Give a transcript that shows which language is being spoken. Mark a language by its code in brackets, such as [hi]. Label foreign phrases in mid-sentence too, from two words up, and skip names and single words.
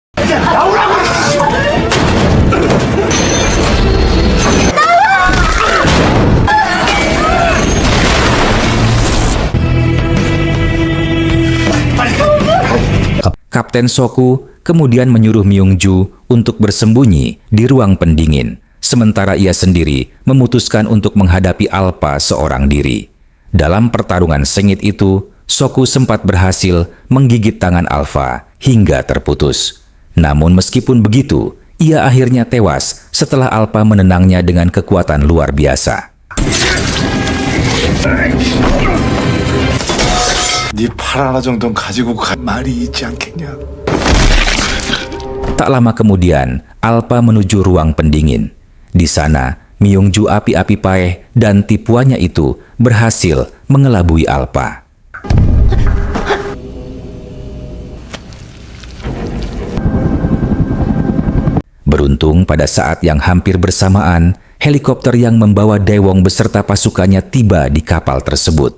[id] Kapten Soku kemudian menyuruh Myung Jo untuk bersembunyi di ruang pendingin, sementara ia sendiri memutuskan untuk menghadapi Alpha seorang diri. Dalam pertarungan sengit itu, Soku sempat berhasil menggigit tangan Alpha hingga terputus. Namun meskipun begitu, ia akhirnya tewas setelah Alpha menendangnya dengan kekuatan luar biasa. [ko] 네 팔 하나 정도는 가지고 갈 말이 있지 않겠냐? [id] Tak lama kemudian, Alpha menuju ruang pendingin. Di sana, Myung Jo api-api paeh dan tipuannya itu berhasil mengelabui Alpha. Beruntung pada saat yang hampir bersamaan, helikopter yang membawa Daewon beserta pasukannya tiba di kapal tersebut.